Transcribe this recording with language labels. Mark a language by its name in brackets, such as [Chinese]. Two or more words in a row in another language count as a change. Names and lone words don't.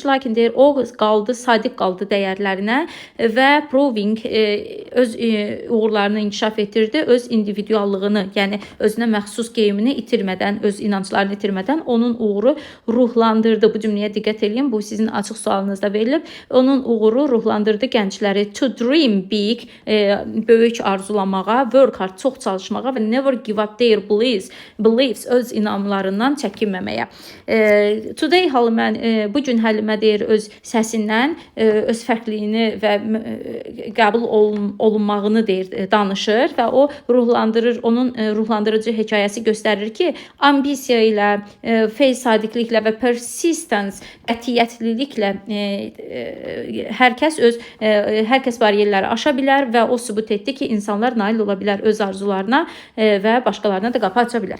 [Azerbaijani] Lakin deyir o qaldı, sadiq qaldı dəyərlərinə və proving öz uğurlarını inkişaf etdirdi, öz individuallığını, yəni özünə məxsus geyimini itirmədən, öz inanclarını itirmədən onun uğuru ruhlandırdı. Bu cümləyə diqqət edin, bu sizin açıq sualınızda verilib. Onun uğuru ruhlandırdı gəncləri [English] to dream big, [Azerbaijani] böyük arzulamağa, [English] work hard, [Azerbaijani] çox çalışmağa və [English] never give up their beliefs, [Azerbaijani] öz inamlarından çəkinməməyə. Today Halimə, bugün Həlimə deyir öz səsindən öz fərqliyini və qəbul olunmağını deyir, danışır və o ruhlandırır, onun ruhlandırıcı hekayəsi göstərir ki, ambisiya ilə, sadiqliklə və persistence, qətiyyətliliklə hər kəs bariyerləri aşa bilər və o sübut etdi ki, insanlar nail ola bilər öz arzularına və başqalarına da qapı aça bilər.